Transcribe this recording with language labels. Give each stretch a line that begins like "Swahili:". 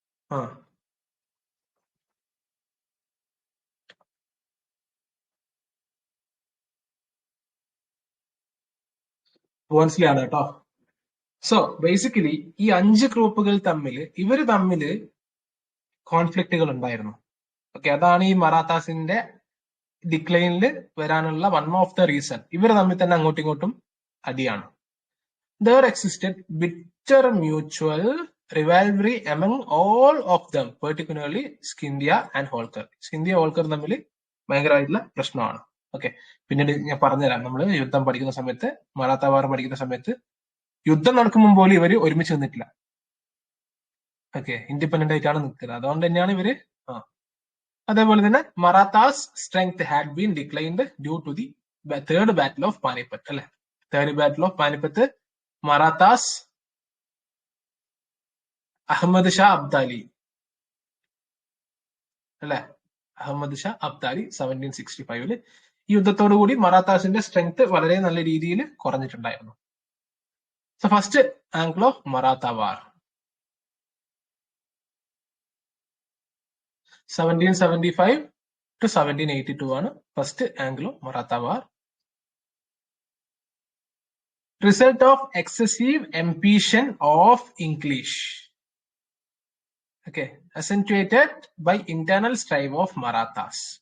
Malayalam: ആ, ബോൺസ്ലെ ആണ് കേട്ടോ. സോ ബേസിക്കലി ഈ 5 ഗ്രൂപ്പുകൾ ഇവര് തമ്മില് കോൺഫ്ലിക്റ്റുകൾ ഉണ്ടായിരുന്നു. ഓക്കെ, അതാണ് ഈ മറാത്താസിന്റെ ഡിക്ലൈനിൽ വരാനുള്ള
English: One of the reason.
Malayalam: ഇവർ തമ്മിൽ തന്നെ അങ്ങോട്ടും ഇങ്ങോട്ടും അടിയാണ്.
English: There existed bitter mutual rivalry among all of them, particularly Scindia and Holkar.
Malayalam: Scindia Holkar തമ്മിൽ ഭയങ്കരമായിട്ടുള്ള പ്രശ്നമാണ്. ഓക്കെ, പിന്നീട് ഞാൻ പറഞ്ഞുതരാം. നമ്മൾ യുദ്ധം പഠിക്കുന്ന സമയത്ത്, മറാത്ത വാർ പഠിക്കുന്ന സമയത്ത് യുദ്ധം നടക്കുമ്പോൾ പോലും ഇവര് ഒരുമിച്ച് നിന്നിട്ടില്ല. ഓക്കെ, ഇൻഡിപെൻഡന്റ് ആയിട്ടാണ് നിൽക്കുന്നത്. അതുകൊണ്ട് തന്നെയാണ് ഇവര് അതേപോലെ തന്നെ
English: Marathas strength had been declined due to the third battle of Panipat
Malayalam: അല്ലെ. Third battle of Panipat Marathas Ahmed Shah Abdali അല്ലെ, അഹമ്മദ് ഷാ അബ്ദാലി 1765 ഈ യുദ്ധത്തോടുകൂടി മറാത്താസിന്റെ സ്ട്രെങ്ത് വളരെ നല്ല രീതിയിൽ കുറഞ്ഞിട്ടുണ്ടായിരുന്നു. So first Anglo Maratha war 1775 to 1782 ആണ് first Anglo Maratha war.
English: Result of excessive ambition of English. Okay, accentuated by internal strife of Marathas.